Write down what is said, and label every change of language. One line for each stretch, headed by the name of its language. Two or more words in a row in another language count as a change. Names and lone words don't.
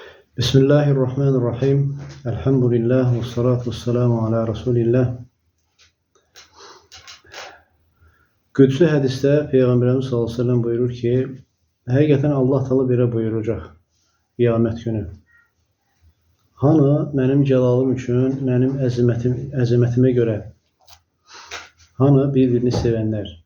Arabic: بسم الله الرحمن الرحيم. الحمد لله والصلاة والسلام على رسول الله.
Azerbaijani: Qüdsi hədisdə Peyğəmbərimiz
Arabic: صلى الله عليه وسلم
Azerbaijani: buyurur ki, həqiqətən Allah Teala belə buyuracaq qiyamət günü. Hanı mənim cəlalım üçün, mənim əzəmətimə görə, hanı bir-birini sevənlər.